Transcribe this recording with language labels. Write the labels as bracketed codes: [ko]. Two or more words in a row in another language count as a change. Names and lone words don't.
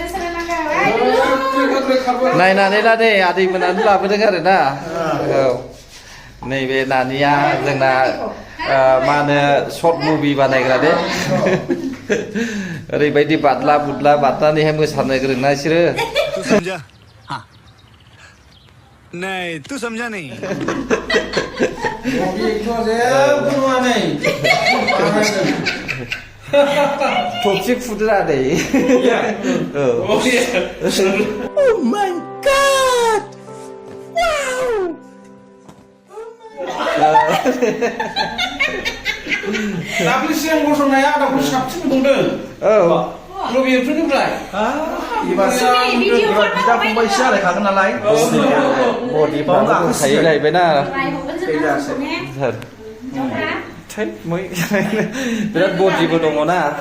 [brx] नायनानै ला दे आदै मोनानो लाबोदों आरो ना औ नैबे नानिया जोंना मा होनो [en] short movie [brx] बानायग्रा दे ओरैबायदि बादला बुदला बादनानैहाय मोसानो गोरोंना बिसोरो [hi] नहीं तू समझा नहीं [brx] थबसे फुदो आदै [en] Oh my god! [brx] दाख्लै सिगां गसंनाया आदाखौ साबसिन नुदों औ लबिफोरनिफ्राय बिदा फंबायसो जालायखागोन नालाय बडिफ्राबो दंखायो जाहैबायना बिराद बडिबो दङ ना